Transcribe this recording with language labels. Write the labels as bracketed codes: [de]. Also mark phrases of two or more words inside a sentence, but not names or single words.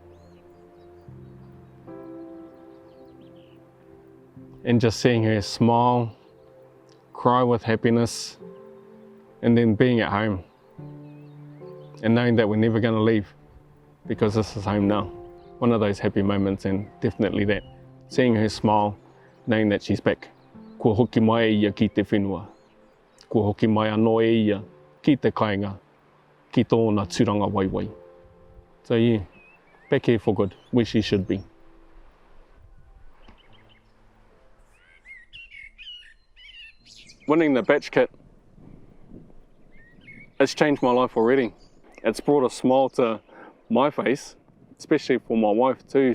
[en] and just seeing her smile, cry with happiness, and then being at home and knowing that we're never going to leave because this is home now. One of those happy moments, and definitely that. Seeing her smile, knowing that she's back. [mi] Kua hoki mai ia ki te whenua. Kua hoki mai anō e ia ki te kāinga, ki tōna tūranga waiwai. [en] So yeah, back here for good, where she should be. Winning the batch kit, it's changed my life already. It's brought a smile to my face, especially for my wife too.